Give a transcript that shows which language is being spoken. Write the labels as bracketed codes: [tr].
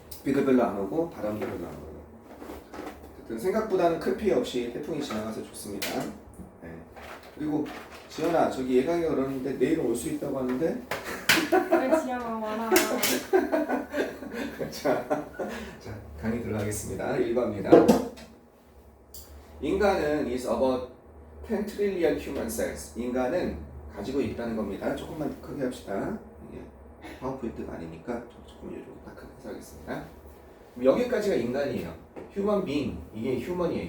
[ko] 비도 별로 안 오고 바람도 별로 안 오고. 어쨌든 생각보다는 큰 피해 없이 태풍이 지나가서 좋습니다. 네. 그리고 지연아 저기 예강이가 그러는데 내일 올 수 있다고 하는데. 그래 지영아 와라. 자 강의 들어가겠습니다. 1번입니다. 인간은 [en] is about 10 trillion human cells. [ko] 인간은 가지고 있다는 겁니다. 조금만 더 크게 합시다. 이게 파워포인트가 아니니까 조금 이렇게 딱 크게 해서하겠습니다. 여기까지가 인간이에요. human being. 이게 human이에요.